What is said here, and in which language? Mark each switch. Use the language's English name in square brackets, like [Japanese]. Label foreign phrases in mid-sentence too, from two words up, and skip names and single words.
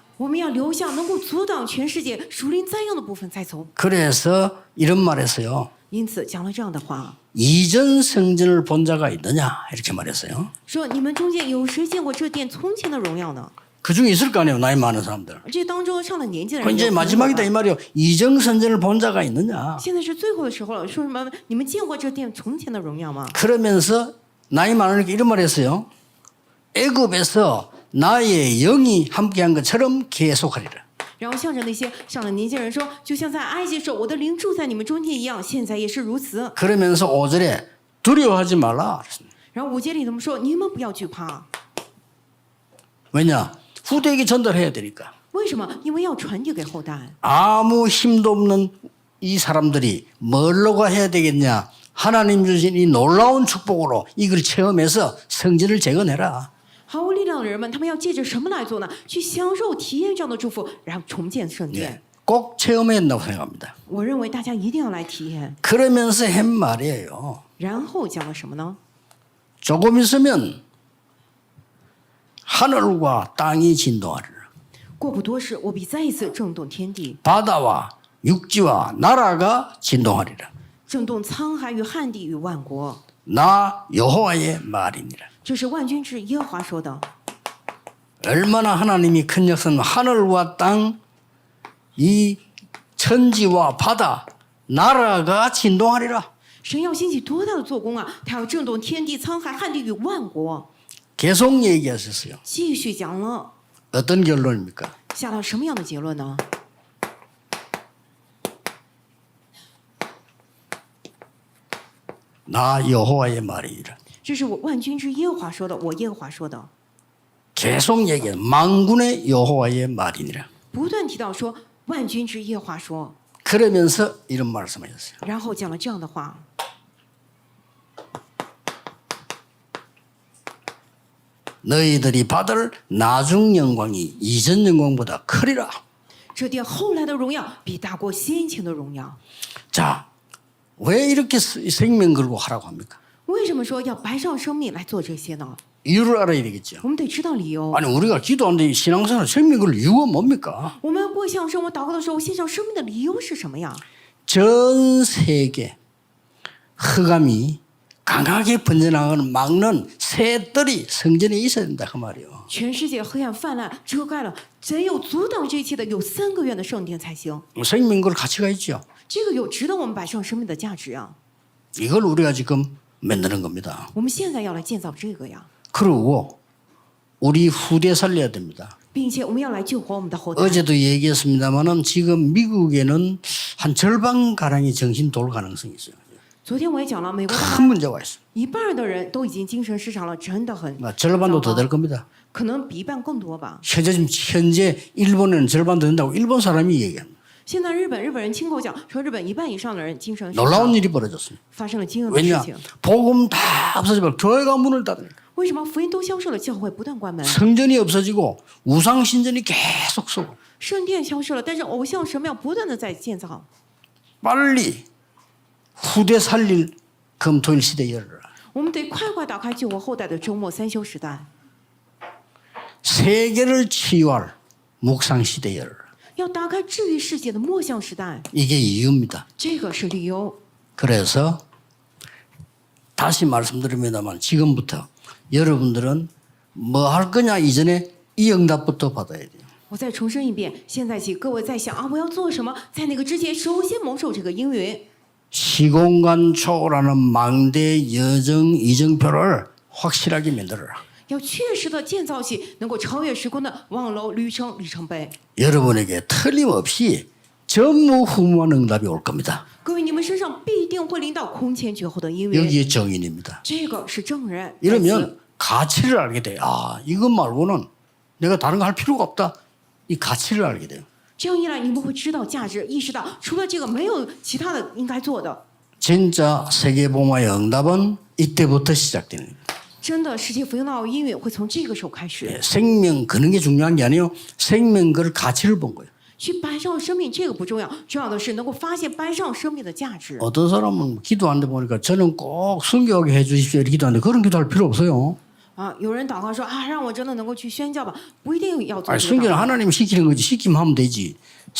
[Chinese] 我们要留下能够阻挡全世界属灵灾殃的部分再走。 [Korean] 그래서 이런 말했어요. [Chinese] 因此讲了这样的话， [Korean] 이전 성전을 본 자가 있느냐 이렇게 말했어요. [Chinese] 说你们中间有谁见过这殿从前的荣耀呢？ [Korean] 그 중에 있을 거 아니에요. 나이 많은 사람들. [Chinese] 这当中上了年纪的 [Korean] 그 [Chinese] 人 [Korean] 이제 [Chinese] 有可能 [Korean] 마지막이다 [Chinese] 吧 [Korean] 이 말이요. 이정선전을 본 자가 있느냐. [Chinese] 现在是最后的时候了，说什么？你们见过这殿从前的荣耀吗？ [Korean] 그러면서 나이 많으니까 이런 말 했어요. 애굽에서 나의 영이 함께한 것처럼 계속하리라. [Chinese] 然后向着那些上了年纪的人说，就像在埃及时，我的灵住在你们中间一样，现在也是如此。 [Korean] 그러면서 5절에 두려워하지 말라. [Chinese] 然后5节里他们说，你们不要惧怕， [Korean] 왜냐? 후대에게 전달해야 되니까. [Chinese] 为什么？因为要传递给后代。 [Korean] 아무 힘도 없는 이 사람들이 뭘로가 해야 되겠냐? 하나님 주신 이 놀라운 축복으로 이걸 체험해서 성전을 재건해라. [Chinese] 毫无力量的人们，他们要借着什么来做呢？去享受、体验这样的祝福，然后重建圣殿。 [Korean] 꼭 체험해야 한다고 생각합니다. [Chinese] 我认为大家一定要来体验。 [Korean] 그러면서 한 말이에요. [Chinese] 然后讲了什么呢？ [Korean] 조금 있으면 하늘과 땅이 진동하리라. [Chinese] 过不多时，我必再一次震动天地， [Korean] 바다와 육지와 나라가 진동하리라. [Chinese] 震动沧海与旱地与万国。 [Korean] 나 여호와의 말이니라. [Chinese] 这是万军之耶和华说的。 [Korean] 얼마나 하나님이 큰 역사는 하늘과 땅, 이 천지와 바다, 나라가 진동하리라. [Chinese] 神要兴起多大的做工啊！他要震动天地、沧海、旱地与万国。 [Korean] 계속 얘기하셨어요. [Chinese] 继续讲了， [Korean] 어떤 결론입니까? [Chinese] 下到什么样的结论呢？ [Korean] 나 여호와의 말이니라. [Chinese] 这是我万军之耶和华说的，我耶和华说的， [Korean] 계속 얘기해. 만군의 여호와의 말이니라. [Chinese] 不断提到说万军之耶和华说， [Korean] 그러면서 이런 말씀하셨어요. [Chinese] 然后讲了这样的话： [Korean] 너희들이 받을 나중 영광이 이전 영광보다 크리라. [Chinese] 这殿后来的荣耀比大过先前的荣耀。 [Korean] 자, 왜 이렇게 생명 걸고 하라고 합니까? [Chinese] 为什么说要白上生命来做这些呢？ [Korean] 이유를 알아야 되겠죠. [Chinese] 我们得知道理由。 [Korean] 아니 우리가 기도하는데 신앙생활 생명 걸 이유가 뭡니까? [Chinese] 我们过向生活祷告的时候，献上生命的理由是什么呀？ [Korean] 전 세계 흑암이 강하게 번져나가는 막는 새 뜰이 성전에 있어야 된다 그 말이에요. [Chinese] 全世界黑暗泛滥，遮盖了，只有阻挡这一切的有3个月的圣殿才行。 [Korean] 생명 걸 가치가 있죠. [Chinese] 这个有值得我们摆上生命的价值啊！ [Korean] 이걸 우리가 지금 만드는 겁니다. [Chinese] 我们现在要来建造这个呀， [Korean] 그리고 우리 후대 살려야 됩니다. [Chinese] 并且我们要来救活我们的后代。 [Korean] 어제도 얘기했습니다만은 지금 미국에는 한 절반 가량이 정신 돌 가능성이 있어요. [Chinese] 昨天我也讲了，美国大 [Korean] 큰 문제가 있어요. [Chinese] 一半的人都已经精神失常了，真的很 [Korean] 절반도 더 될 겁니다. [Chinese] 可能比一半更多吧。 [Korean] 현재 일본에는 절반 더 된다고 일본 사람이 얘기합니다. [Chinese] 现在日本人亲口讲说，日本一半以上的人精神失常， [Korean] 놀라운 일이 벌어졌습니다. [Chinese] 发生了惊人的事 [Korean] 왜냐? [Chinese] 情。 [Korean] 복음 다 없어지면 교회가 문을 닫으니까 [Chinese] 为什么福音都消失了，教会不断关门， [Korean] 성전이 없어지고 우상 신전이 계속 쏘고 [Chinese] 圣殿消失了，但是偶像神庙不断的在建造。 [Korean] 빨리 후대 살릴 금토일 시대 열어라. [Chinese] 我们得快快打开救活后代的周末3休时代， [Korean] 세계를 치유할 묵상 시대 열어라. [Chinese] 要打开治愈世界的末相时代， [Korean] 이게 이유입니다. [Chinese] 这个是理由。 [Korean] 그래서 다시 말씀드립니다만 지금부터 여러분들은 뭐 할 거냐 이전에 이 응답부터 받아야 돼요. [Chinese] 我再重申一遍，现在起各位在想啊，我要做什么？在那个之前，首先蒙受这个应允， [Korean] 시공간 초월하는 망대 여정 이정표를 확실하게 만들어라. [Chinese] 要确实的建造起能够超越时空的望楼旅程里程碑。 [Korean] 여러분에게 틀림없이 전무후무한 응답이 올 겁니다. [Chinese] 各位，你们身上必定会临到空前绝后的应允， [Korean] 여기에 정인입니다. [Chinese] 这个是证人。 [Korean] 이러면 가치를 알게 돼요. 아, 이것 말고는 내가 다른 거 할 필요가 없다. 이 가치를 알게 돼요. [Chinese] 这样一来，你们会知道价值，意识到除了这个没有其他的应该做的。 [Korean] 진짜 세계복음화의 응답은 이때부터 시작되는 거예요. [Chinese] 真的，世界福音的应允会从这个时候开始。 [Korean] 생명 거는 게 중요한 게 아니에요. 생명 걸 가치를 본 거예요. [Chinese] 去摆上生命这个不重要，重要的是能够发现摆上生命的价值。 [Korean] 어떤 사람은 기도하는데 보니까 저는 꼭 순교하게 해 주십시오 이렇게 기도하는데 그런 기도할 필요 없어요. [Chinese] 啊，有人祷告说啊，让我真的能够去宣教吧，不一定要做 [Korean] 아니, [Chinese] 这个祷 [Korean] 순교는 [Chinese] 告。 [Korean] 하나님이 시키는 거지. 시키면 하면 되지.